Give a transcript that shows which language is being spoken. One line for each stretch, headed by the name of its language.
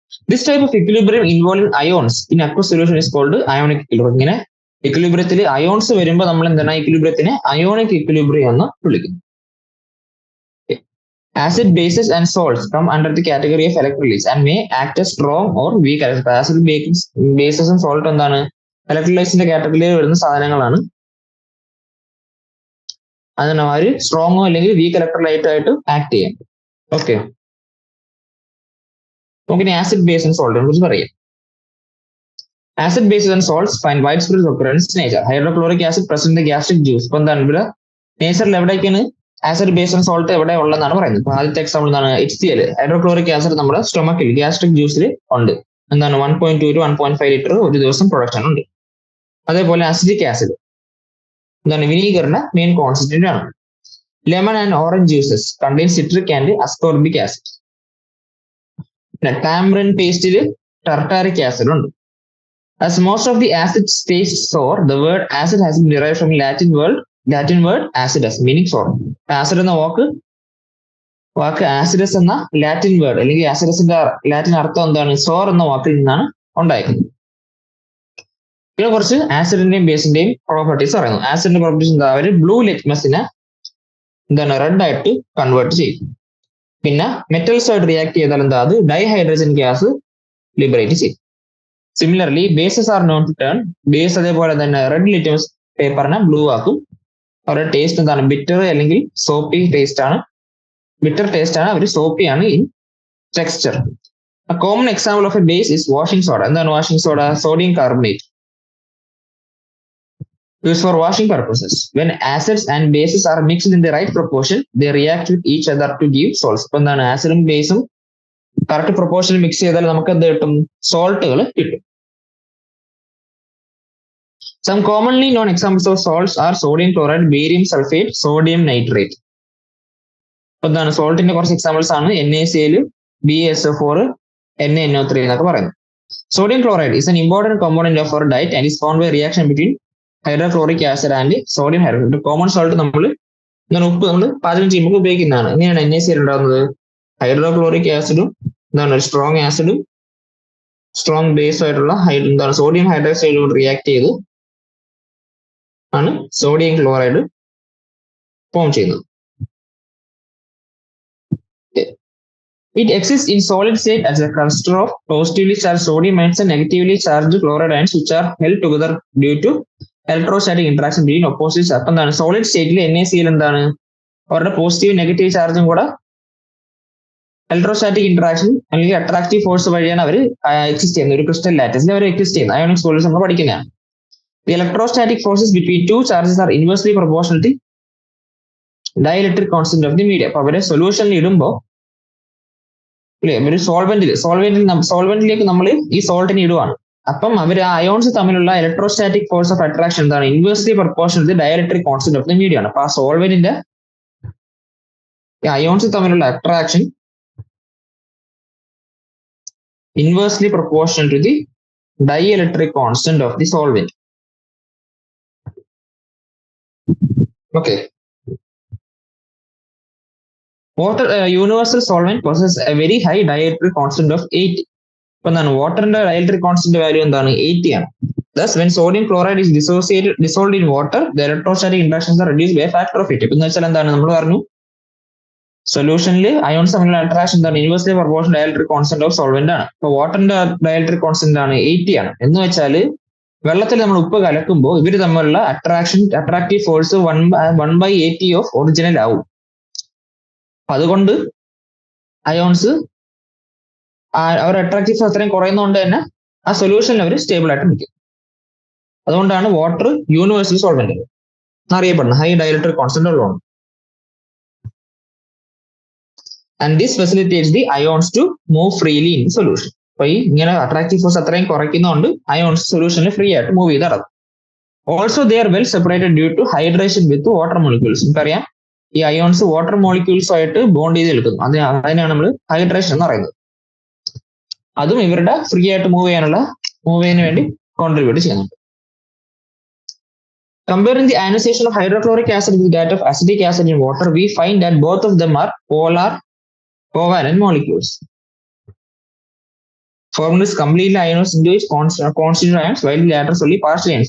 English: This type of equilibrium involving ions in aqueous solution is called ionic equilibrium.
Malayalam: ഇങ്ങനെ ഇക്വിലിബ്രിയത്തിൽ ions വരുമ്പോൾ നമ്മൾ എന്താണ് ഇക്വിലിബ്രിയത്തിനെ ionic equilibrium എന്ന് വിളിക്കുന്നു.
English: Acid bases and salts come under the category of electrolytes and may act as strong or weak electrolytes. Acid bases and salt
Malayalam: എന്താണ് ഇലക്ട്രോലൈറ്റ്സിന്റെ കാറ്റഗറിയിൽ വരുന്ന സാധനങ്ങളാണ്. അതിന് അവർ സ്ട്രോങ്ങോ അല്ലെങ്കിൽ വീക്ക് ഇലക്ട്രോലൈറ്റ് ആയിട്ട് ആക്ട് ചെയ്യാം. ഓക്കെ, നമുക്കിനി ആസിഡ് ബേസ് ആൻഡ് സോൾട്ടിനെ കുറിച്ച് പറയാം.
English: Acid bases and salts find wide spread occurrence in nature. Hydrochloric acid present in the gastric juice.
Malayalam: ഇപ്പൊ എന്താണ് ഇവിടെ നേച്ചറിൽ എവിടേക്കാണ് ആസിഡ് ബേസ് ആൻഡ് സോൾട്ട് എവിടെ ഉള്ളതെന്നാണ് പറയുന്നത്. ഇപ്പൊ ആദ്യത്തെ എക്സാമ്പിൾ എന്താണ് HCl, ഹൈഡ്രോക്ലോറിക് ആസിഡ് നമ്മുടെ സ്റ്റൊമക്കിൽ ഗ്യാസ്ട്രിക് ജ്യൂസിൽ ഉണ്ട്. എന്താണ് 1.2 to 1.5 ലിറ്റർ ഒരു ദിവസം പ്രൊഡക്ഷൻ ഉണ്ട്. അതേപോലെ അസിഡിക് ആസിഡ് എന്താണ് വിനീഗറിന്റെ മെയിൻ കോൺസ്റ്റന്റ് ആണ്.
English: Lemon and orange juices contain citric and ascorbic acid.
Malayalam: പിന്നെ ടാമറിൻ പേസ്റ്റിൽ ടർട്ടാറിക് ആസിഡ് ഉണ്ട്.
English: As most of the acids taste sour, the word acid has been derived from Latin word acidus, meaning sour.
Malayalam: Acid എന്ന വാക്ക് acidus എന്ന Latin word അല്ലെങ്കിൽ ആസിഡസിന്റെ Latin അർത്ഥം എന്താണ്? സോർ എന്ന വാക്കിൽ നിന്നാണ് ഉണ്ടായിരിക്കുന്നത്. പിന്നെ കുറച്ച് ആസിഡിന്റെയും ബേസിന്റെയും പ്രോപ്പർട്ടീസ് പറയുന്നു. ആസിഡിന്റെ പ്രോപ്പർട്ടീസ് എന്താ? അവര് ബ്ലൂ ലിറ്റ്മസിനെ എന്താണ് റെഡ് ആയിട്ട് കൺവേർട്ട് ചെയ്യും. പിന്നെ മെറ്റൽസ് ആയിട്ട് റിയാക്ട് ചെയ്താൽ എന്താ? അത് ഡൈഹൈഡ്രജൻ ഗ്യാസ് ലിബറേറ്റ് ചെയ്യും.
English: similarly bases are known to turn base
Malayalam: അതേപോലെ തന്നെ റെഡ് ലിറ്റ്മസ് പേപ്പറിനെ ബ്ലൂ ആക്കും. അവരുടെ ടേസ്റ്റ് എന്താണ്? ബിറ്റർ അല്ലെങ്കിൽ സോപ്പി ടേസ്റ്റ് ആണ്. ബിറ്റർ ടേസ്റ്റ് ആണ്, അവർ സോപ്പി ആണ്
English: In texture. A common example of a base is washing soda.
Malayalam: എന്താണ് washing soda?
English: Sodium carbonate, used for washing purposes. When acids and bases are mixed in the right proportion, they react with each other to give salts.
Malayalam: ഇപ്പൊ എന്താണ് ആസിഡും ബേസും correct പ്രൊപ്പോർഷനിൽ mix ചെയ്താൽ നമുക്ക് എന്ത് കിട്ടും? സോൾട്ടുകൾ കിട്ടും.
English: Some commonly known examples of salts are sodium chloride, barium sulfate, sodium nitrate.
Malayalam: ഇപ്പൊ എന്താണ് സോൾട്ടിന്റെ കുറച്ച് എക്സാമ്പിൾസ് ആണ് NaCl, BaSO4, NaNO3 എന്നൊക്കെ പറയുന്നത്.
English: Sodium chloride is an important component of our diet and is formed by reaction between hydrochloric acid and sodium hydroxide.
Malayalam: Common salt ഉപ്പ് നമ്മൾ പാചകം ചെയ്യുമ്പോൾ ഉപയോഗിക്കുന്നതാണ്. എങ്ങനെയാണ് NaCl ഉണ്ടാകുന്നത്? ഹൈഡ്രോക്ലോറിക് ആസിഡും എന്താണ് സ്ട്രോങ് ആസിഡും സ്ട്രോങ് ബേസ് ആയിട്ടുള്ള എന്താണ് സോഡിയം ഹൈഡ്രോക്സൈഡും റിയാക്ട് ചെയ്ത് ആണ് സോഡിയം ക്ലോറൈഡ് ഫോം ചെയ്യുന്നത്.
English: It exists in solid state as a cluster of positively charged sodium ions and negatively charged chloride ions which are held together due to electrostatic interaction between opposites.
Malayalam: അപ്പം എന്താണ് solid സ്റ്റേറ്റിൽ NaCl എന്താണ് അവരുടെ positive negative ചാർജും കൂടെ electrostatic interaction അല്ലെങ്കിൽ attractive force വഴിയാണ് അവർ exist ചെയ്യുന്നത്. ഒരു ക്രിസ്റ്റൽ ലാറ്റിസിൽ അവർ എക്സിസ്റ്റ് ചെയ്യുന്നത്. അയോണിക് സോളിഡ്സ് നമ്മൾ പഠിക്കുന്നതാണ്.
English: The electrostatic forces between two charges are inversely proportional to dielectric constant of the medium.
Malayalam: അപ്പൊ അവരെ സൊല്യൂഷനിൽ ഇടുമ്പോൾ അല്ലെ ഒരു സോൾവെന്റിലേക്ക് നമ്മൾ ഈ സോൾട്ടിനെ ഇടുവാണ്. അപ്പം അവർ ആ അയോൺസ് തമ്മിലുള്ള ഇലക്ട്രോസ്റ്റാറ്റിക് ഫോഴ്സ് ഓഫ് അട്രാക്ഷൻ എന്താണ്?
English: inversely proportional to dielectric constant of the medium
Malayalam: ആണ്. അപ്പൊ ആ സോൾവെന്റിന്റെ അയോൺസ് തമ്മിലുള്ള attraction
English: inversely proportional to the dielectric constant of the solvent. Okay. Water, universal solvent possesses a very high dielectric constant of 80.
Malayalam: ഇപ്പൊ എന്താണ് വാട്ടറിന്റെ dielectric constant value എന്താണ്? 80 ആണ്.
English: Thus, when sodium chloride is dissolved in water, the electrostatic interactions are reduced by a factor of 80.
Malayalam: എന്ന് വെച്ചാൽ എന്താണ് നമ്മൾ പറഞ്ഞു സൊല്യൂഷനിൽ അയോൺസ് തമ്മിലുള്ള അട്രാക്ഷൻ എന്താണ്?
English: inversely proportional dielectric constant of solvent
Malayalam: ആണ്. ഇപ്പൊ വാട്ടറിന്റെ ഡയലക്ട്രിക് കോൺസ്റ്റന്റ് ആണ് 80 ആണ്. എന്ന് വെച്ചാൽ വെള്ളത്തിൽ നമ്മൾ ഉപ്പ് കലക്കുമ്പോൾ ഇവർ തമ്മിലുള്ള അട്രാക്റ്റീവ് ഫോഴ്സ് 1/80
English: of original
Malayalam: ആവും. അതുകൊണ്ട് അയോൺസ് അവർ അട്രാക്റ്റീവ് ഫോഴ്സ് അത്രയും കുറയുന്നതുകൊണ്ട് തന്നെ ആ സൊല്യൂഷനിൽ അവർ സ്റ്റേബിൾ ആയിട്ട് നിൽക്കും. അതുകൊണ്ടാണ് വാട്ടർ യൂണിവേഴ്സൽ സോൾവെന്റ് അറിയപ്പെടുന്നത്, ഹൈ ഡയലക്ട്രിക് കോൺസ്റ്റന്റ് ഉള്ളതാണ്.
English: And this facilitates the ions to move freely in the solution.
Malayalam: അപ്പൊ ഈ ഇങ്ങനെ അട്രാക്റ്റീവ് ഫോഴ്സ് അത്രയും കുറയ്ക്കുന്നതുകൊണ്ട് അയോൺസ് സൊല്യൂഷനിൽ ഫ്രീ ആയിട്ട് മൂവ് ചെയ്ത് നടക്കും.
English: Also they are well separated due to hydration with water molecules.
Malayalam: നമുക്കറിയാം ഈ അയോൺസ് വാട്ടർ മോളിക്യൂൾസ് ആയിട്ട് ബോണ്ട് ചെയ്ത് നിൽക്കുന്നു. അതിനാണ് നമ്മൾ ഹൈഡ്രേഷൻ എന്ന് പറയുന്നത്. അതും ഇവരുടെ ഫ്രീ ആയിട്ട് മൂവ് ചെയ്യാൻ വേണ്ടി കോൺട്രിബ്യൂട്ട് ചെയ്യുന്നുണ്ട്.
English: Comparing the ionization of hydrochloric acid with that of acidic acid in water, we find that both of them are covalent molecules. Formula is completely ionized into its constituent ions, while the latter solely partial ions.